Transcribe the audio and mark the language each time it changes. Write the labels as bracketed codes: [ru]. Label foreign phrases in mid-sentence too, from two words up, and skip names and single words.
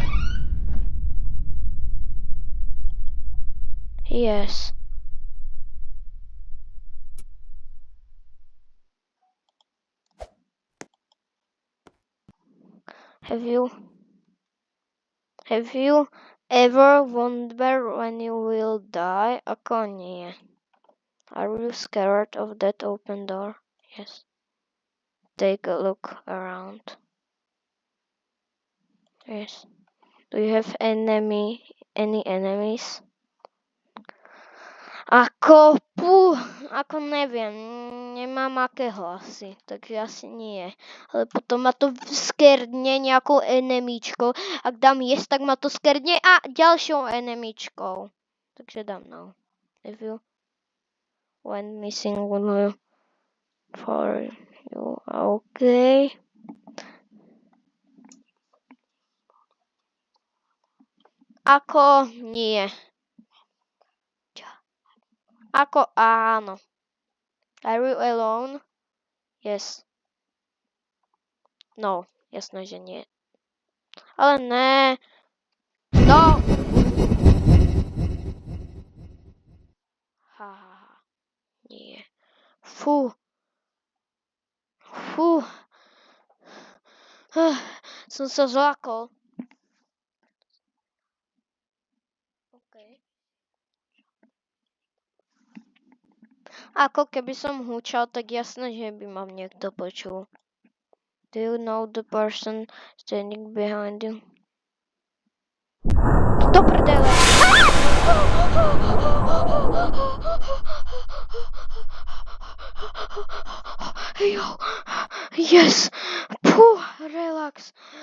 [en] Yes. Have you ever wondered when you will die? [sk] Ako nie. [en] Are you scared of that open door? Yes. Take a look around. Yes. Do you have any enemies? [sk] Ako neviem, nemám akého asi, takže asi nie. Ale potom ma to skerdne nejakou enemíčkou. Ak dám yes, tak ma to skerdne a ďalšou enemíčkou. Takže dám no. [en] If you went missing for you, okay. [sk] Ako nie. Ako áno. [en] Are you alone? Yes. [sk] No, jasné, že nie. Ale ne. No. Nie. Fú. Som sa zlákol. Ako keby som húčal, tak jasné, že by ma niekto počul. [en] Do you know the person standing behind you? [sk] Do prdele! Jo. [en] Yes! Relax.